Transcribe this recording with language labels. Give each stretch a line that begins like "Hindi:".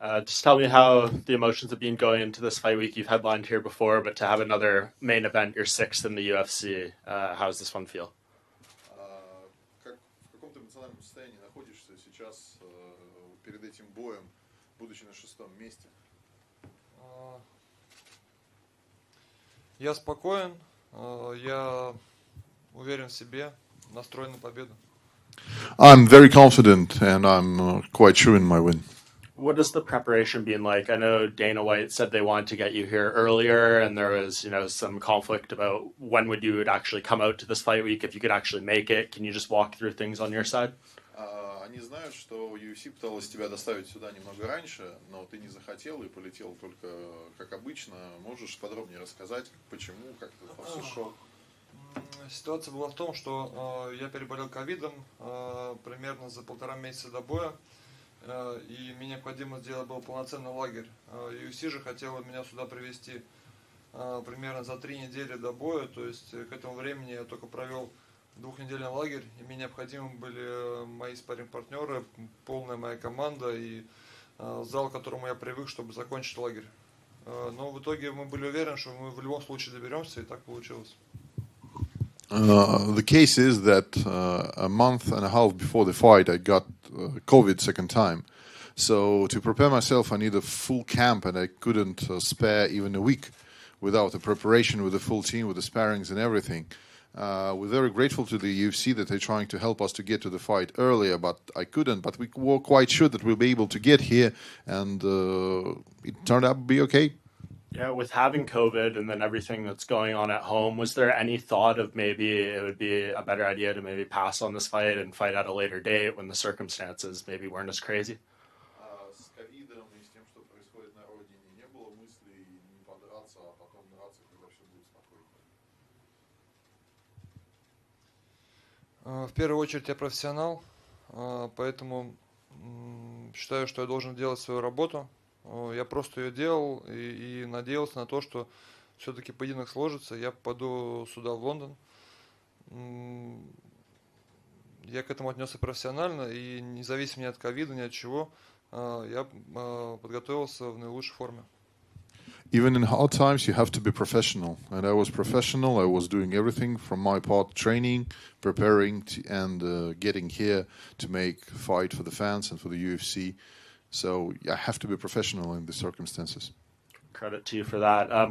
English: Just tell me how the emotions have been going into this fight week. You've headlined here before, but to have another main event, you're sixth in the UFC. How does this one feel?
Russian: Как, в каком ты эмоциональном состоянии находишься сейчас перед этим боем, будучи на шестом месте? Я спокоен, я уверен в себе, настроен на победу.
English: I'm very confident and I'm quite sure in my win. What has the preparation been like? I know Dana White said they wanted to get you here earlier, and there was, some conflict about when would you actually come out to this fight week, if you could actually make it. Can you just walk through things on your side?
Russian: Они знают, что UFC пыталась тебя доставить сюда немного раньше, но ты не захотел и полетел только как обычно. Можешь подробнее рассказать, почему, как это все шло? Ситуация была в том, что я переболел ковидом примерно за 1,5 месяца до боя, и мне необходимо сделать был полноценный лагерь. UFC же хотела меня сюда привезти примерно за 3 недели до боя, то есть к этому времени я только провел 2-недельный лагерь, и мне необходимы были мои спарринг-партнеры, полная моя команда и зал, к которому я привык, чтобы закончить лагерь. Но в итоге мы были уверены, что мы в любом случае доберемся, и так получилось.
English: The case is that a month and a half before the fight, I got COVID second time. So to prepare myself, I need a full camp, and I couldn't spare even a week without the preparation with the full team, with the sparrings and everything. We're very grateful to the UFC that they're trying to help us to get to the fight earlier, but I couldn't. But we were quite sure that we'll be able to get here, and it turned out to be okay. Yeah, with having COVID and then everything that's going on at home, was there any thought of maybe it would be a better idea to maybe pass on this fight and fight at a later date when the circumstances maybe weren't as crazy?
Russian: С ковидом и с тем, что происходит на родине, не было мыслей не подраться, а потом драться, когда все будет спокойно. В первую очередь я профессионал, поэтому считаю, что я должен делать свою работу. Я просто ее делал и надеялся на то, что все-таки поединок сложится. Я попаду сюда, в Лондон. Я к этому отнесся профессионально, и независимо ни от ковида, ни от чего, я подготовился в наилучшей форме.
English: Even in hard times, you have to be professional. And I was professional. I was doing everything from my part, training, preparing, and getting here to make a fight for the fans and for the UFC. So I have to be professional in the circumstances. Credit to you for that.